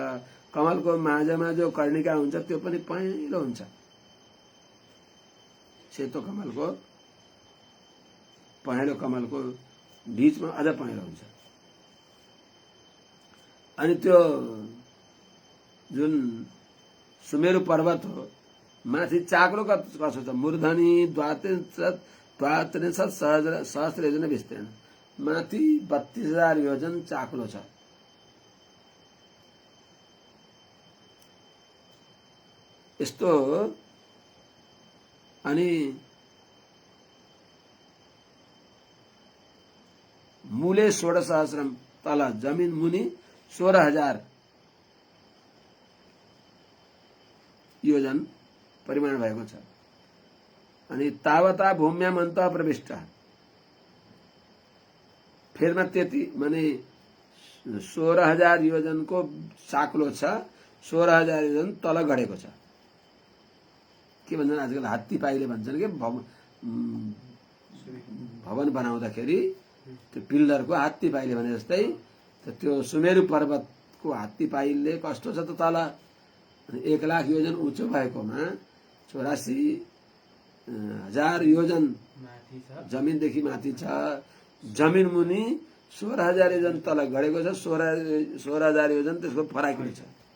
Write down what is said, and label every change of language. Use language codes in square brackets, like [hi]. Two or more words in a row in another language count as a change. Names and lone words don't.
[ne] कमलको माझमा जो कर्णिका हुन्छ त्यो पनि पहेँलो हुन्छ, सेतो कमलको पहेँलो कमलको बीचमा अझ पहेँलो हुन्छ। अनि त्यो जुन सुमेरु पर्वत हो माथि चाक्लो कसो छ, [sa] मूर्धनी द्वात्रिंशत् सहस्र योजन विस्तीर्ण, [ne] माथि 32,000 योजन चाक्लो छ। यस्तो अनि मूले 16,000, तल जमिन मुनि 16,000 योजन परिमाण भएको छ। अनि [sa] तावता भूम्याम अन्तः प्रविष्ट, [ne] फेरमा त्यति माने 16,000 योजनको साक्लो छ, 16,000 योजन तल गढेको छ। के भन्छन् आजकल हात्ती पाइले भन्छन् के, भवन बनाउँदाखेरि त्यो पिल्लरको हात्ती पाइले भने जस्तै त्यो सुमेरु पर्वतको हात्ती पाइलले कस्तो छ त तल 1,00,000 योजन उच्च भएकोमा 84,000 योजन जमिनदेखि माथि छ, जमिन मुनि 16,000 योजन तल गढेको छ, 16,000 योजन त्यसको फराकिलो छ।